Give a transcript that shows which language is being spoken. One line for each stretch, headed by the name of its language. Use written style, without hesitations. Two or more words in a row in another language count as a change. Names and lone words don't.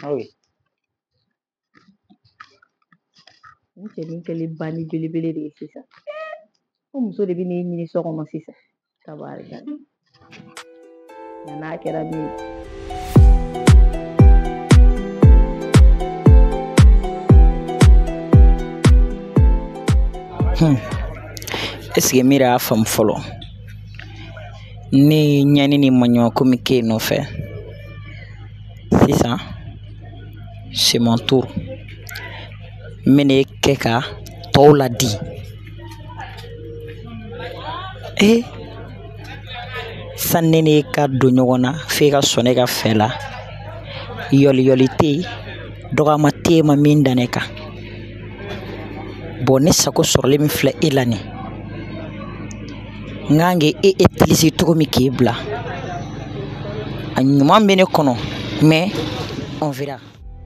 Bambara: N cɛnin kɛlen bani belebele de ye sisan ko muso de bɛ n'e ɲini so kɔnɔ sisan tabarikala nka n'a kɛra min ye.
French: Est-ce que
Bambara: Mira y'a faamu fɔlɔ ne ɲani ni maɲɔgɔnko min kɛ yen nɔfɛ sisan
French: c'est mon tour
Bambara: n bɛ ne kɛ ka tɔw ladi san ne ne ka don ɲɔgɔn na f'e ka sɔn ne ka fɛ la yɔliyɔli tɛ yen dɔgɔyama tɛ yen ma min da ne kan bon ne sago sɔrɔlen min filɛ e la nin n kan k'e utiliser cogo min k'e bila a ɲuman bɛ ne kɔnɔ
French: mais on verra.